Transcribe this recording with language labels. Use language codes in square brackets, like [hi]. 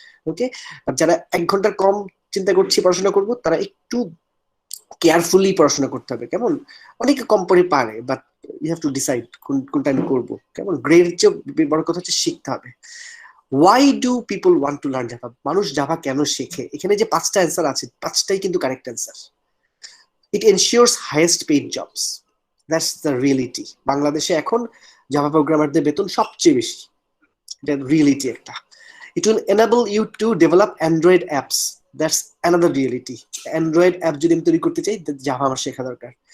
[bn] ওকে, আর যারা 1 ঘন্টার কম চিন্তা করছি পড়াশোনা করবো, তারা একটু কেয়ারফুলি পড়াশোনা করতে হবে। কেমন, অনেকে কম পড়ে পারে, but [en] you have to decide [bn] কোনটা আমি করবো। কেমন, গ্রেডের চেয়ে বড় কথা হচ্ছে শিখতে হবে। [en] Why do people want to learn Java? [bn] মানুষ জাভা কেন শেখে? এখানে যে 5টা অ্যান্সার আছে, 5টাই কিন্তু correct answer. [en] It ensures highest paid jobs. That's the reality. [bn] বাংলাদেশে এখন জাভা প্রোগ্রামারদের বেতন সবচেয়ে বেশি, এটা রিয়েলিটি একটা। [en] It will enable you to develop Android apps. That's another reality. [bn] Android app যদি আমি তৈরি করতে চাই, জাভা আমার শেখা দরকার।